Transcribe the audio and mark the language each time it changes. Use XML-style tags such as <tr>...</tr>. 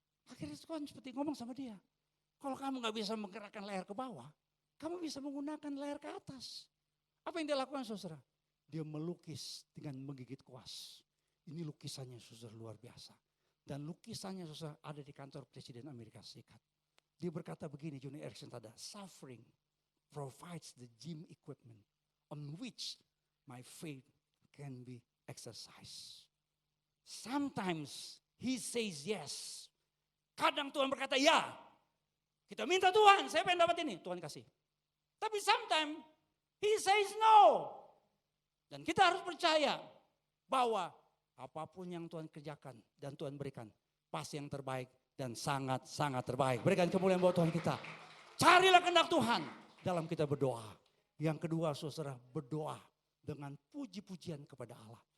<id>Akhirnya Tuhan seperti ngomong sama dia. Kalau kamu gak bisa menggerakkan leher ke bawah, kamu bisa menggunakan leher ke atas. Apa yang dia lakukan saudara? Dia melukis dengan menggigit kuas. Ini lukisannya saudara luar biasa. Dan lukisannya saudara ada di kantor Presiden Amerika Serikat. Dia berkata begini,</id> <en>Johnny Erickson Tada, suffering provides the gym equipment on which my faith can be exercised. Sometimes he says yes.</en> <id>Kadang Tuhan berkata ya. Kita minta Tuhan, saya pengen dapat ini, Tuhan kasih. Tapi</id> <en>sometimes he says no.</en> <id>Dan kita harus percaya bahwa apapun yang Tuhan kerjakan dan Tuhan berikan, pasti yang terbaik dan sangat-sangat terbaik. Berikan kemuliaan buat Tuhan kita. Carilah kehendak Tuhan dalam kita berdoa. Yang kedua saudara, berdoa dengan puji-pujian kepada Allah.</id>